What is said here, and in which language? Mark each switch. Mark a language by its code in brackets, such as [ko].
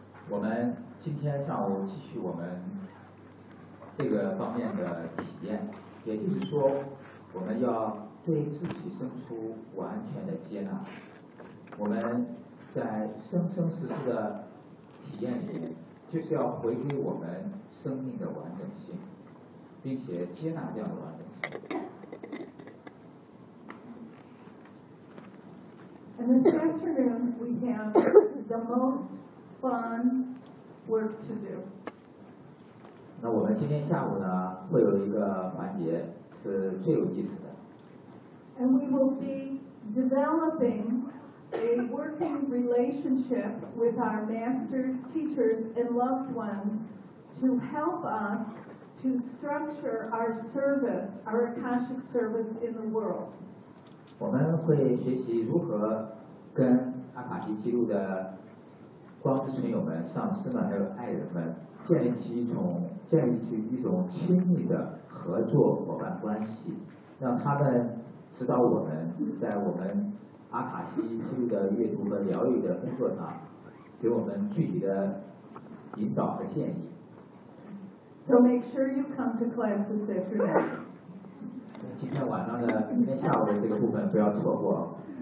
[zh] 我们今天上午继续我们这个方面的体验，也就是说我们要对自己生出完全的接纳，我们在生生世世的体验里就是要回归我们生命的完整性，并且接纳这样的完整性。 [en] And this afternoon we have the most fun work to do. [zh] 那我们今天下午呢，会有一个环节是最有意思的。 [en] And we will be developing a working relationship with our masters, teachers, and loved ones to help us to structure our service, our Akashic service in the world. [zh] 我们会学习如何跟阿卡西记录的光之群友们、上师们还有爱人们建立起一种亲密的合作伙伴关系，让他们指导我们在我们阿卡西记录的阅读和疗愈的工作上给我们具体的引导和建议。 [en] So make sure you come to class this afternoon. [zh] 今天晚上的今天下午的这个部分不要错过。